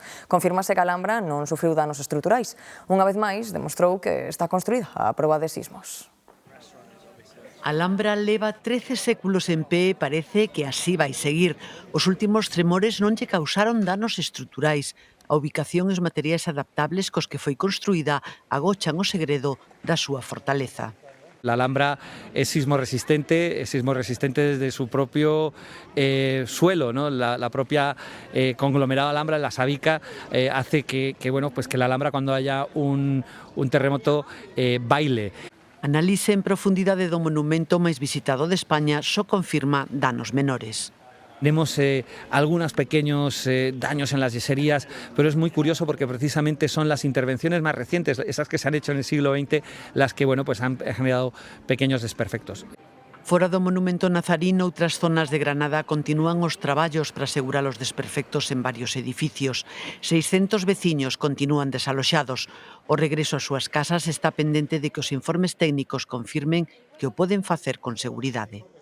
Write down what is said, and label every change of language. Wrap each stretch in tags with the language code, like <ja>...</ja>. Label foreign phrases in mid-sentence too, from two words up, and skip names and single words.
<gl>Confírmase que a Alhambra non sufriu danos estruturais. Unha vez máis, demostrou que está construída a proba de sismos. A Alhambra leva 13 séculos en pé e parece que así vai seguir. Os últimos tremores non lle causaron danos estruturais. A ubicación e os materiais adaptables cos que foi construída agochan o segredo da súa fortaleza.</gl> <es>La Alhambra es sismo resistente desde su propio suelo, ¿no? La propia conglomerado Alhambra, la sabica, hace que la Alhambra, cuando haya un terremoto, baile.</es> <gl>Análise en profundidade do monumento máis visitado de España só confirma danos menores.</gl> <es>Tenemos algunos pequeños daños en las yeserías, pero es muy curioso porque precisamente son las intervenciones más recientes, esas que se han hecho en el siglo XX, las que han generado pequeños desperfectos.</es> <gl>Fora do monumento nazarí, noutras zonas de Granada continúan os traballos para asegurar os desperfectos en varios edificios. 600 veciños continúan desaloxados. O regreso ás súas casas está pendente de que os informes técnicos confirmen que o poden facer con seguridade.</gl>